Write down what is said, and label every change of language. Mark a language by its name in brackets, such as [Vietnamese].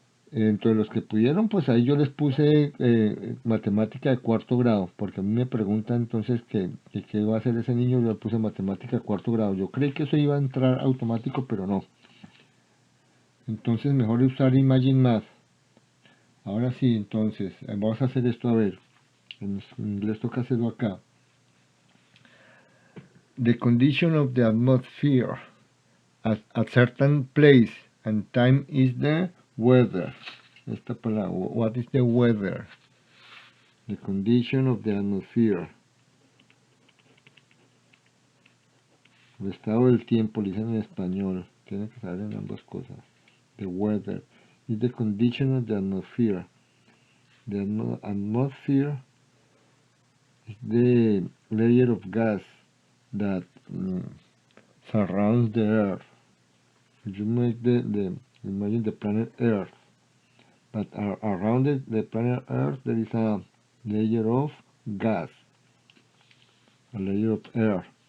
[Spanish] Entre los que pudieron, pues ahí yo les puse matemática de cuarto grado, porque a mí me preguntan entonces qué va a hacer ese niño, yo le puse matemática de cuarto grado. Yo creí que eso iba a entrar automático, pero no. Entonces mejor usar Imagine Math. Ahora sí, entonces, vamos a hacer esto a ver. En inglés toca hacerlo acá. [English] The condition of the atmosphere at a certain place and time is the weather. [Spanish] Esta palabra, [English] what is the weather? The condition of the atmosphere. [Spanish] El estado del tiempo, lo dicen en español. Tiene que saber en ambas cosas. [English] The weather is the condition of the atmosphere. The atmosphere is the layer of gas that surrounds the earth. You make imagine the planet Earth, but around the planet Earth there is a layer of gas, a layer of air.